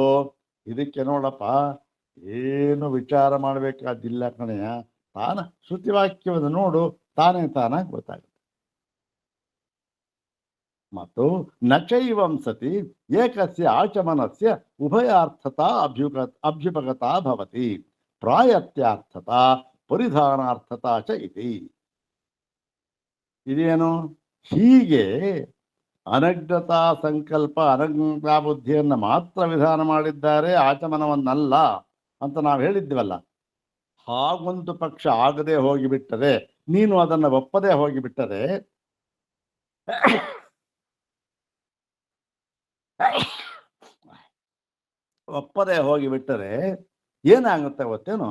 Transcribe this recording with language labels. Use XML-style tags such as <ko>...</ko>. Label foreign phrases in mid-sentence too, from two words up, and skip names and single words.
<kn>ಇದಕ್ಕೆ ನೋಡಪ್ಪ, ಏನು ವಿಚಾರ ಮಾಡಬೇಕಾದಿಲ್ಲ ಕಣೆಯ. ಶ್ರುತಿವಾಕ್ಯವನ್ನು ನೋಡು, ತಾನಾಗಿ ಗೊತ್ತಾಗುತ್ತೆ.</kn> <sa>ಮತ್ತು ನಚೈವಂ ಸತಿ ಏಕಸ್ಯ ಆಚಮನಸ್ಯ ಉಭಯಾರ್ಥತಾ ಅಭ್ಯುಪಗತಾ ಭವತಿ ಪ್ರಾಯತ್ಯಾರ್ಥತಾ ಪರಿಧಾನಾರ್ಥತಾ ಚ ಇತಿ.</sa> <kn>ಇದೇನು? ಹೀಗೆ ಅನಜ್ಞತಾ ಸಂಕಲ್ಪ, ಅನಜ್ಞತಾ ಬುದ್ಧಿಯನ್ನು ಮಾತ್ರ ವಿಧಾನ ಮಾಡಿದ್ದಾರೆ, ಆಚಮನವನ್ನಲ್ಲ ಅಂತ ನಾವು ಹೇಳಿದ್ವಲ್ಲ. ಹಾಗೊಂದು ಪಕ್ಷ ಆಗದೆ ಹೋಗಿಬಿಟ್ಟರೆ, ನೀನು ಅದನ್ನು ಒಪ್ಪದೆ ಹೋಗಿಬಿಟ್ಟರೆ, ಏನಾಗುತ್ತೆ ಗೊತ್ತೇನು?</kn>